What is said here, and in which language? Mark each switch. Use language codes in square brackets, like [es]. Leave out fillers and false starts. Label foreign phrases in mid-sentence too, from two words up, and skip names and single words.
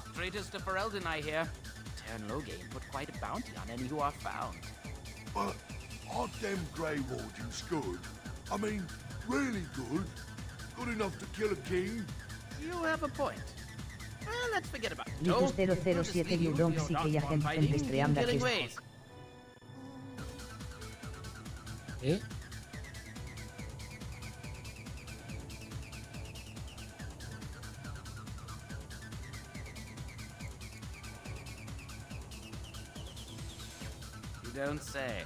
[en] Traitors to Ferelden, I hear. Tern Loghain put quite a bounty on any who are found. But aren't them Grey Wardens good? I mean, really good? Good enough to kill a king? You have a point. Well, let's forget about it. [ca] Litus 007 Juguem sí que hi ha gent fent d'estream [en] Killing [ca] d'aquest. [en] ways. Eh? You don't say.